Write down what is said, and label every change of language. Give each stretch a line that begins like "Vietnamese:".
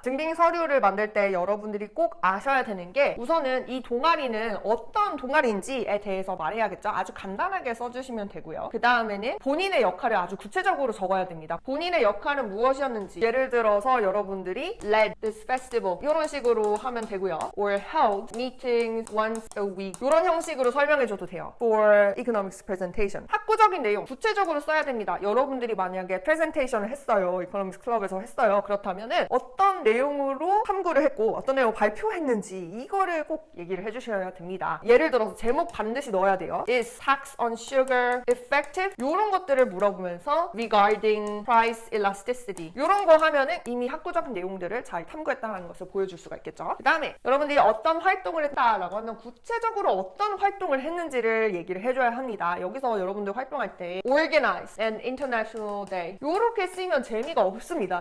Korean: 증빙 서류를 만들 때 여러분들이 꼭 아셔야 되는 게 우선은 이 동아리는 어떤 동아리인지에 대해서 말해야겠죠. 아주 간단하게 써주시면 되고요. 그 다음에는 본인의 역할을 아주 구체적으로 적어야 됩니다. 본인의 역할은 무엇이었는지 예를 들어서 여러분들이
English: led this festival
Korean: 이런 식으로 하면 되고요.
English: or held meetings once a week
Korean: 이런 형식으로 설명해줘도 돼요.
English: for economics presentation
Korean: 학구적인 내용 구체적으로 써야 됩니다. 여러분들이 만약에 프레젠테이션을 했어요. 이코노믹스 클럽에서 했어요. 그렇다면은 어떤 내용으로 탐구를 했고 어떤 내용을 발표했는지 이거를 꼭 얘기를 해주셔야 됩니다. 예를 들어서 제목 반드시 넣어야 돼요.
English: Is tax on sugar effective?
Korean: 이런 것들을 물어보면서
English: regarding price elasticity
Korean: 이런 거 하면은 이미 학구적인 내용들을 잘 탐구했다는 것을 보여줄 수가 있겠죠. 그 다음에 여러분들이 어떤 활동을 했다라고 하면 구체적으로 어떤 활동을 했는지를 얘기를 해줘야 합니다. 여기서 여러분들 활동할 때
English: organize an international day
Korean: 이렇게 쓰면 재미가 없습니다.